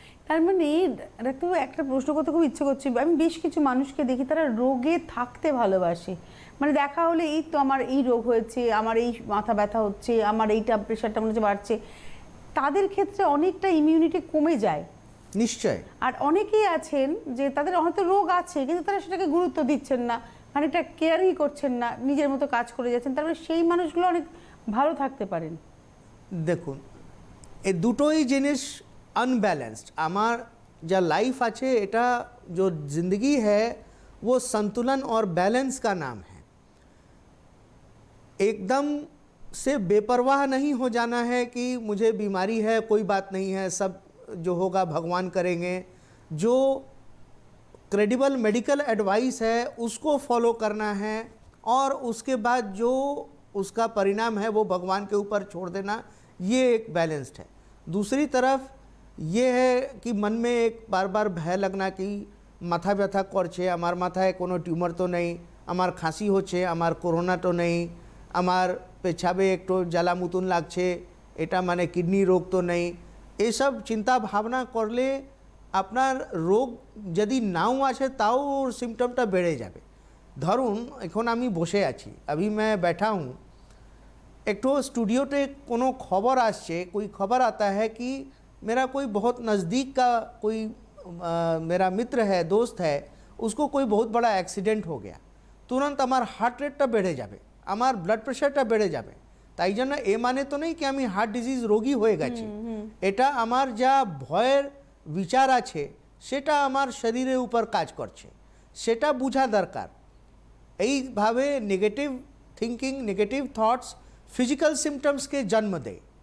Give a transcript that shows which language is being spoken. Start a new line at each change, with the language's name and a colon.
Bangla: তার মানে ডাক্তারবাবু একটা প্রশ্ন করতে খুব ইচ্ছে করছে, আমি বেশ কিছু মানুষকে দেখি তারা রোগে থাকতে ভালোবাসে, মানে দেখা হলে এই তো আমার এই রোগ হয়েছে, আমার এই মাথা ব্যথা হচ্ছে, আমার এইটা প্রেশারটা মনে হচ্ছে বাড়ছে, তাদের ক্ষেত্রে অনেকটা ইমিউনিটি কমে যায়। নিশ্চয়। আর অনেকেই আছেন যে তাদের হয়তো রোগ আছে কিন্তু তারা সেটাকে গুরুত্ব দিচ্ছেন না, মানে এটা কেয়ারই করছেন না, নিজের মতো কাজ করে যাচ্ছেন, তারপরে সেই মানুষগুলো অনেক ভালো থাকতে পারেন। দেখুন, এই দুটোই জিনিস अनबैलेंस्ड। আমার যা লাইফ আছে, এটা
Hindi: जो जिंदगी है वो संतुलन और बैलेंस का नाम है। एकदम से बेपरवाह नहीं हो जाना है कि मुझे बीमारी है, कोई बात नहीं है, सब जो होगा भगवान करेंगे। जो क्रेडिबल मेडिकल एडवाइस है उसको फॉलो करना है, और उसके बाद जो उसका परिणाम है वो भगवान के ऊपर छोड़ देना, ये एक बैलेंस्ड है। दूसरी तरफ ये है कि मन में एक बार बार भय लगना कि
Bangla: माथा व्यथा करছে, আমার মাথায় কোনো টিউমার তো নেই, আমার খাসি হচ্ছে, আমার করোনা তো নেই, আমার পেছাবে একটু জ্বালা মতন লাগছে, এটা মানে কিডনি রোগ তো নেই। এইসব চিন্তা ভাবনা করলে আপনার রোগ যদি নাও আছে তাও ওর সিমটমটা বেড়ে যাবে। ধরুন এখন আমি বসে আছি,
Hindi: अभी मैं बैठा हूँ, एक तो स्टूडियोते कोनो खबर आसছে, कोई खबर आता है कि मेरा कोई बहुत नज़दीक का कोई मेरा मित्र है, दोस्त है, उसको कोई बहुत बड़ा एक्सीडेंट हो गया, तुरंत
Bangla: আমার হার্ট রেটটা বেড়ে যাবে, আমার ব্লাড প্রেশারটা বেড়ে যাবে। তাই জন্য এ মানে তো নেই কি আমি হার্ট ডিজিজ রোগী হয়ে গেছি, এটা আমার যা ভয়ের বিচার আছে সেটা আমার শরীরের উপর কাজ করছে, সেটা বোঝা দরকার। এইভাবে negative thinking, negative thoughts physical সিমটমসকে জন্ম দেয়।